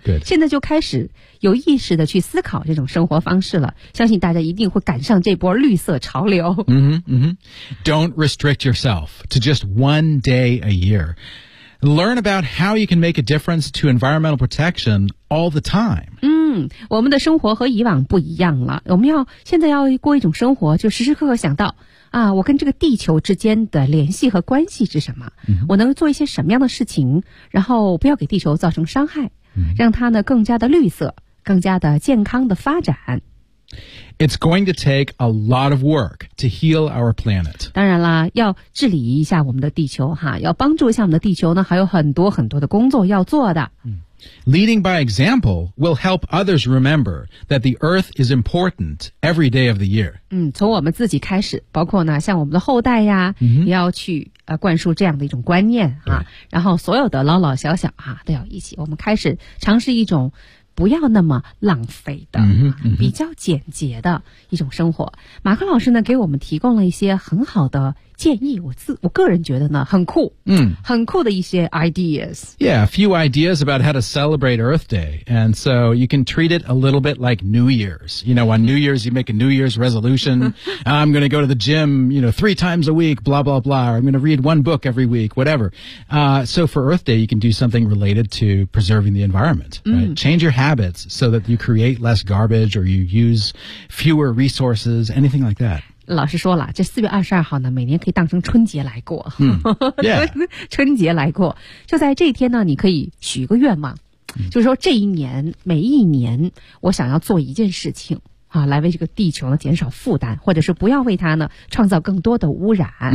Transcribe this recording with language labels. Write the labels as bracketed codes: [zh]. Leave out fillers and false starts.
[zh] 对。现在就开始有意识的去思考这种生活方式了，相信大家一定会赶上这波绿色潮流。 [en] Don't restrict yourself to just one day a year. Learn about how you can make a difference to environmental protection all the time. [zh] 我们的生活和以往不一样了，我们要现在要过一种生活，就时时刻刻想到啊，我跟这个地球之间的联系和关系是什么、我能做一些什么样的事情，然后不要给地球造成伤害、让它呢更加的绿色，更加的健康的发展。 [en] It's going to take a lot of work to heal our planet. [zh] 当然啦，要治理一下我们的地球哈，要帮助一下我们的地球呢，还有很多很多的工作要做的。 [en] Leading by example will help others remember that the earth is important every day of the year. [zh] 从我们自己开始，包括呢，像我们的后代呀，也要去灌输这样的一种观念啊。然后所有的老老小小啊，都要一起，我们开始尝试一种不要那么浪费的比较简洁的一种生活。马克老师呢，给我们提供了一些很好的建议，我个人觉得呢，很酷，很酷的一些 ideas. [en] Yeah, a few ideas about how to celebrate Earth Day. And so you can treat it a little bit like New Year's. You know, on New Year's, you make a New Year's resolution. I'm going to go to the gym, you know, 3 times a week, blah, blah, blah. Or I'm going to read 1 book every week, whatever. So for Earth Day, you can do something related to preserving the environment. Right? Change your habits so that you create less garbage or you use fewer resources, anything like that. [zh] 老师说了，这4月22号呢，每年可以当成春节来过。春节来过。就在这一天呢，你可以许个愿望。就是说这一年，每一年，我想要做一件事情啊，来为这个地球呢减少负担，或者是不要为它呢创造更多的污染。